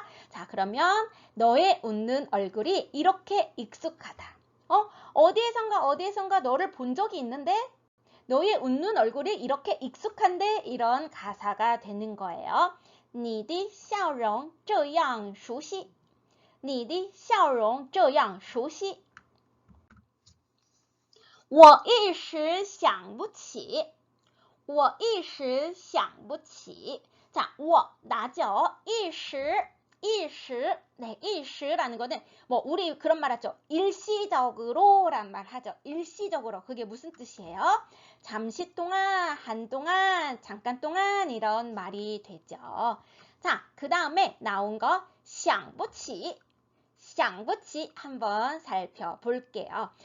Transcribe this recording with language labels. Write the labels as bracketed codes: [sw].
[ko] 자, 그러면 너의 웃는 얼굴이 이렇게 익숙하다. 어디에선가 너를 본 적이 있는데 너의 웃는 얼굴이 이렇게 익숙한데 이런 가사가 되는 거예요. [zh] 你的笑容这样熟悉你的笑容这样熟悉我一时想不起我一时想不起 [ko] 자, 我 나죠. 一时 네, 一时라는 거는 뭐 우리 그런 말 하죠. 일시적으로 란 말 하죠. 일시적으로. 그게 무슨 뜻이에요? 잠시 동안, 한동안, 잠깐 동안 이런 말이 되죠. 자, 그 다음에 나온 거 想不起 샹부치 한번 살펴볼게요.